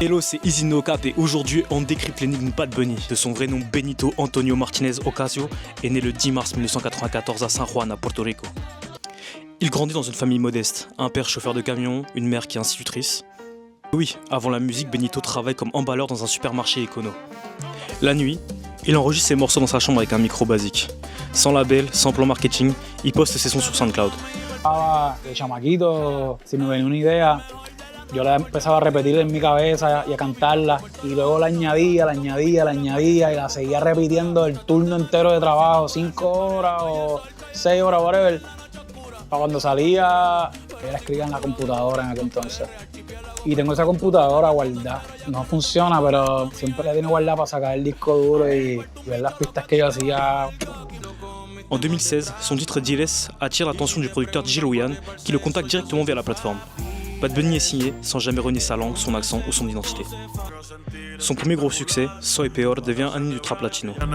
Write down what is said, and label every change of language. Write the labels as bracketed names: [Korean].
[French] Hello, c'est Easy No Cap et aujourd'hui on décrypte l'énigme Bad Bunny. De son vrai nom Benito Antonio Martinez Ocasio, est né le 10 mars 1994 à San Juan, à Porto Rico. Il grandit dans une famille modeste, un père chauffeur de camion, une mère qui est institutrice. Oui, avant la musique, Benito travaille comme emballeur dans un supermarché écono. La nuit, il enregistre ses morceaux dans sa chambre avec un micro basique. Sans label, sans plan marketing, il poste ses sons sur SoundCloud. [Spanish] De chamaquito, si me venía una idea, yo la empezaba a repetir en mi cabeza y a cantarla y luego la añadía y la seguía repitiendo el turno entero de trabajo, 5 horas o 6 horas, whatever. Para cuando salía, era escribir en la computadora en aquel entonces. Y tengo esa computadora guardada. No funciona, pero siempre la tengo guardada para sacar el disco duro y ver las pistas que yo hacía. [French] En 2016, son titre Diles attire l'attention du producteur Gil Willian qui le contacte directement via la plateforme. Bad Bunny est signé sans jamais renier sa langue, son accent ou son identité. Son premier gros succès, Soy Peor, devient un hymne du trap latino.